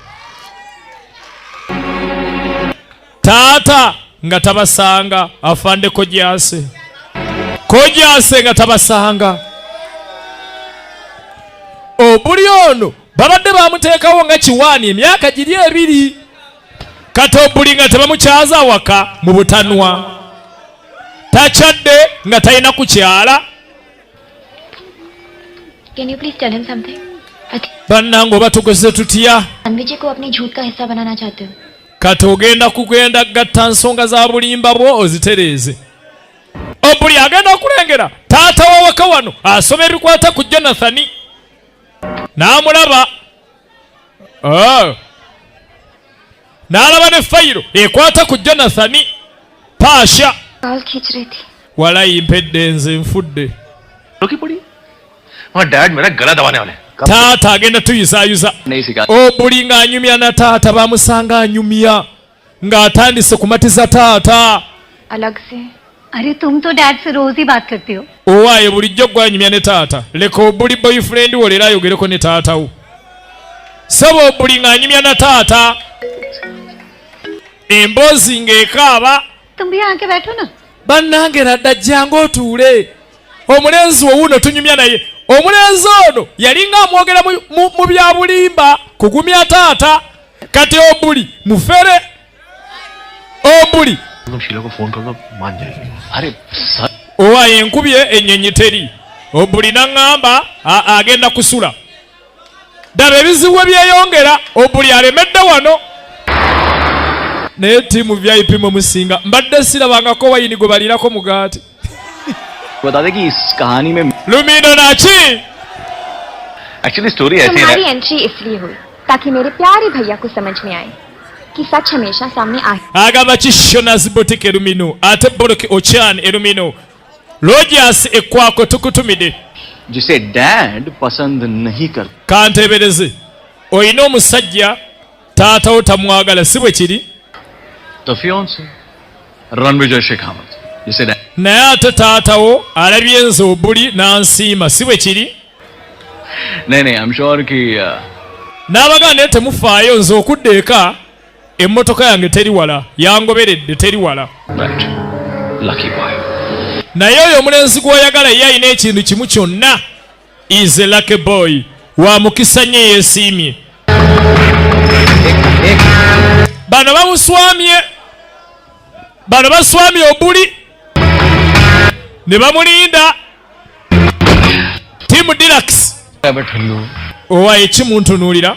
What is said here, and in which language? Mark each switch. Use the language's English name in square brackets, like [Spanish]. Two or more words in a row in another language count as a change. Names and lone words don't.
[Ganda] taata nga tabasanga afande Kojase nga tabasanga Obuli ono babadde bamuteekawo nga kiwaani emyaka giri 2 kati Obuli nga tebamukyaza waka mu butanwa takyadde nga talina kukyala. [English] Can you please tell him something? [Ganda] Bannange oba tugeze tutya [Hindi] रणविजय को अपनी झूठ का हिस्सा बनाना चाहते हो? [Ganda] kati ogenda kugenda gatta nsonga za bulimba bwo ozitereeze. Obuli agenda okulengera taata wa waka wano asoma ebikwata ku Jonathani n'amulaba n'alaba ne fayiro ekwata ku Jonathani Paasha [Hindi] बाल खींच रही थी. [Ganda] walayi mpedde nze nfudde [Hindi] रोकी पड़ी वहाँ डैड मेरा गला दबाने वाले [Ganda] taata agenda tuyisaayuza Obuli ng'anyumya na taata bamusanga anyumya ng'atandise kumatiza taata [Hindi] अलग से. अरे तुम तो डैड से रोज ही बात करते हो. [Ganda] owaaye bulijjo gwanyumya ne taata leka Obuli boyfriend wo leero ayogereko ne taata wo saba Obuli ng'anyumya na taata emboozi ng'ekaaba. [Hindi] तुम भी आके बैठो ना. [Ganda] Bannange radda jjangu otuule omulenzi wo wuno tunyumya naye omulenzi ono yalinga amwogera mu bya bulimba kugumya taata kati Obuli mufere Obuli [Hindi] तुम शीला को फोन कर दो मान जाएगी. अरे [Ganda] owaaye enkubye ennyonyi teri Obuli n'aŋŋamba agenda kusula ddaba ebizibu byeyongera Obuli alemedde wano naye ttiimu VIP mwe musinga mbadde sirabangako wayini gwe balirako mugaati [Hindi] बता दे कि इस कहानी में [Ganda] Lumino Nachi [English] actually story [Hindi] ऐसी है तुम्हारी एंट्री इसलिए हुई ताकि मेरे प्यारे भैया को समझ में आए कि सच हमेशा सामने आए. [Ganda] agamba kishona zibotike Lumino ate boloke Ochan Lumino Rogers ekwako tukutumide [Hindi] जिसे डैड पसंद नहीं कर. [Ganda] kantebereze oyina omusajja taata otamwagala si bwe kiri [Hindi] तो फियोंसे रणविजय शेखावत जिसे डैड. [Ganda] naye ate taatawo alabye nze obuli n'ansiima si bwe kiri [Hindi] नहीं नहीं [English] I am sure [Hindi] कि [Ganda] n'abagana naye temufaayo nze okudda eka emmotoka yange teri wala yangoberedde teri wala [English] right lucky boy. [Ganda] naye oyo omulenzi gw'oyagala ye alina ekintu kimu kyonna [English] is a lucky boy [Ganda] wa mukisa nnyo yeesiimye bano baswamye obuli ne bamulinda timu Deluxe owa ekimuntunuulira